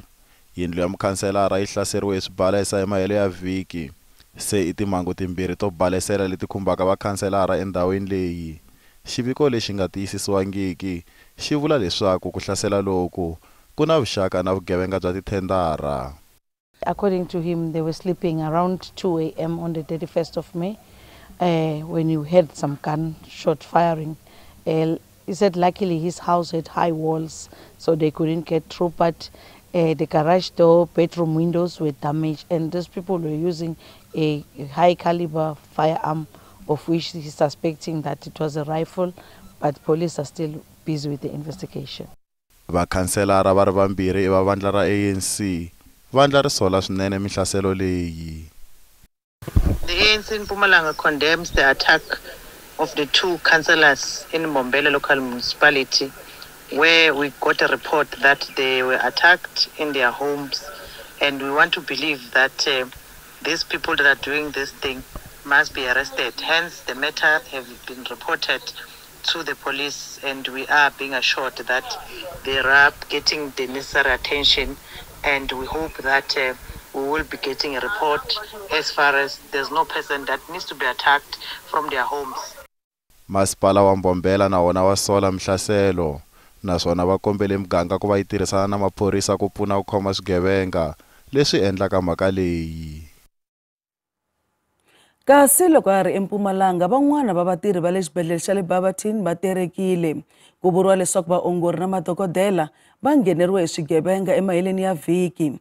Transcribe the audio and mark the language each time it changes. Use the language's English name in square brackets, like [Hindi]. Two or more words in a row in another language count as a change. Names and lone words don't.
[Tsonga] Yindlu ya mukhanselara yi hlaseriwe hi swibalesa emahelo ya vhiki. Se i timhangu timbirhi to balesela leti khumbaka vakhanselara endhawini leyi. Xiviko lexi nga tiyisisiwangiki xi vula leswaku ku hlasela loku ku na vuxaka na vugevenga bya tithendara. [English] According to him, they were sleeping around 2 a.m. on the 31st of May when you heard some gunshot firing. He said luckily his house had high walls, so they couldn't get through, but the garage door, bedroom windows were damaged, and these people were using a high caliber firearm, of which he's suspecting that it was a rifle, but police are still busy with the investigation. [Tsonga] Vakhanselara va ri vambirhi i va vandla ra ANC. Vandla ri sola swinene mihlaselo leyi. [English] The ANC in Mpumalanga condemns the attack of the two councillors in Mbombela local municipality, where we got a report that they were attacked in their homes, and we want to believe that these people that are doing this thing must be arrested. Hence, the matter have been reported to the police, and we are being assured that they are getting the necessary attention, and we hope that we will be getting a report as far as there's no person that needs to be attacked from their homes. [Tsonga] Masipala wa Mbombela na wona wa sola mhlaselo naswona va kombele miganga ku va yi tirhisana na maphorisa ku pfuna ku khoma swigevenga leswi endlaka mhaka leyi. Kasi loko a ri eMpumalanga van'wana va vatirhi va le xibedhlele xa le Barberton va terekile ku vuriwa leswaku vaongori na madokodela va ngheneriwe hi swigevenga emaheleni ya vhiki.